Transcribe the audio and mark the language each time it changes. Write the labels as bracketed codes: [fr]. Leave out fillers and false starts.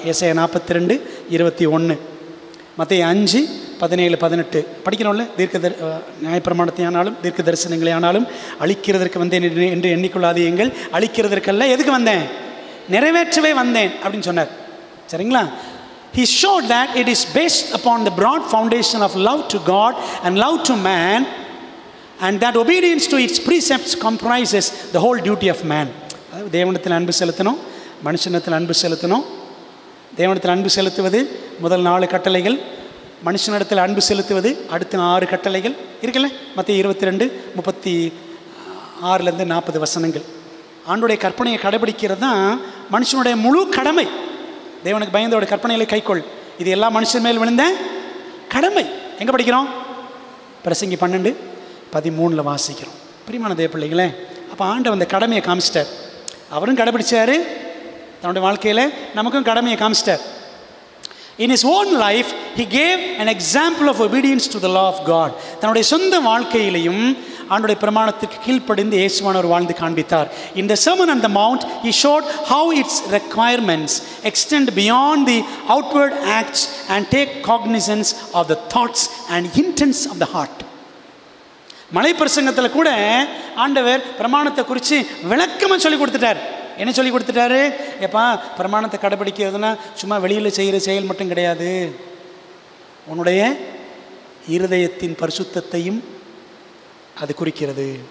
[ta] ஏசாயா 42:21, மத்தேயு 5:17-18 படிக்கிறோம்ல. நியாயப்பிரமாணத்தை ஆனாலும் தீர்க்க தரிசனங்களை ஆனாலும் அழிக்கிறதற்கு வந்தேன் என்று எண்ணிக்கொள்ளாதீங்கள், அழிக்கிறதற்கல்ல, எதுக்கு வந்தேன்? நிறைவேற்றவே வந்தேன் அப்படின்னு சொன்னார். சரிங்களா? [en] He showed that it is based upon the broad foundation of love to God and love to man, and that obedience to its precepts comprises the whole duty of man. [ta] அதாவது தேவனிடத்தில் அன்பு செலுத்தணும், மனுஷனிடத்தில் அன்பு செலுத்தணும். தேவனிடத்தில் அன்பு செலுத்துவது முதல் 4 கட்டளைகள், மனுஷனிடத்தில் அன்பு செலுத்துவது அடுத்த 6 கட்டளைகள் இருக்குல்ல. மத்தேயு 22:36-40 வசனங்கள். ஆண்டோடைய கற்பனையை கடைபிடிக்கிறது தான் மனுஷனுடைய முழு கடமை. தேவனுக்கு பயந்தோட கற்பனைகளை கைக்கொள், இது எல்லா மனுஷன் மேல் விழுந்த கடமை. எங்கே படிக்கிறோம்? பிரசங்கி 12:13 வாசிக்கிறோம். பிரியமான தேவ பிள்ளைகளே, அப்போ ஆண்டவர் அந்த கடமையை காமிச்சிட்டார். அவரும் கடைபிடிச்சார் தன்னுடைய வாழ்க்கையில், நமக்கும் கடமையை காமிச்சிட்டார். [en] In his own life he gave an example of obedience to the law of God. [ta] தன்னுடைய சொந்த வாழ்க்கையிலையும் ஆண்டவருடைய பிரமாணத்துக்கு கீழ்ப்படிந்து இயேசுவானவர் வாழ்ந்து காண்பித்தார். [en] In the Sermon on the Mount he showed how its requirements extend beyond the outward acts and take cognizance of the thoughts and intents of the heart. [ta] மலை பிரசங்கத்தில் கூட ஆண்டவர் பிரமாணத்தை குறித்து விளக்கமாக சொல்லி கொடுத்துட்டார். என்ன சொல்லி கொடுத்துட்டாரு? எப்பா, பிரமாணத்தை கடைபிடிக்கிறதுனா சும்மா வெளியில் செய்கிற செயல் மட்டும் கிடையாது, உன்னுடைய இருதயத்தின் பரிசுத்தத்தையும் அது குறிக்கிறது.